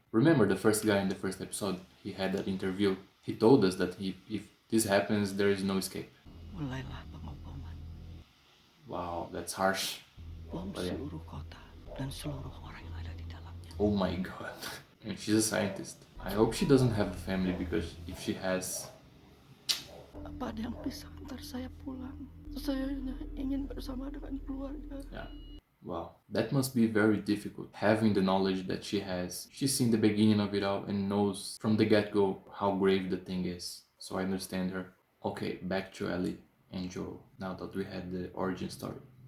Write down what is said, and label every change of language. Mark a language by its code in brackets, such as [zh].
[en] Remember the first guy in the first episode? He had that interview. He told us that if this happens, there is no escape. [id] Mulailah pengoboman. [en] Wow, that's harsh. [id] Bom seluruh kota dan seluruh orang yang ada di dalamnya. [en] Oh my god. And she's a scientist. I hope she doesn't have a family, because if she has... [id] Apa ada yang bisa antar saya pulang? Saya hanya ingin bersama dengan keluarga. [en] Yeah. Wow, that must be very difficult, having the knowledge that she has. She's seen the beginning of it all and knows from the get-go how grave the thing is. So I understand her. Okay, back to Ellie and Joel, now that we had the origin story.